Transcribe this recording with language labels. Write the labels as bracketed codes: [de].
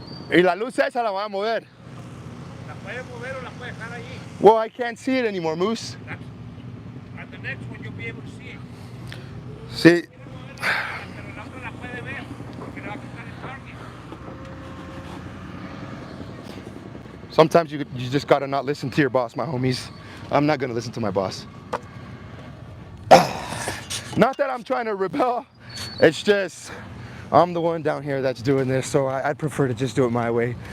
[es] Y la luz esa la voy a mover. ¿La puedes mover o la puedes dejar allí? [en] Well, I can't see it anymore, Moose. At the next one you'll be able to see it. See. [es] Pero la otra la puede ver porque le va a quitar el target. [en] Sometimes you just gotta not listen to your boss, my homies. I'm not gonna listen to my boss. Not that I'm trying to rebel. It's just I'm the one down here that's doing this, so I'd prefer to just do it my way.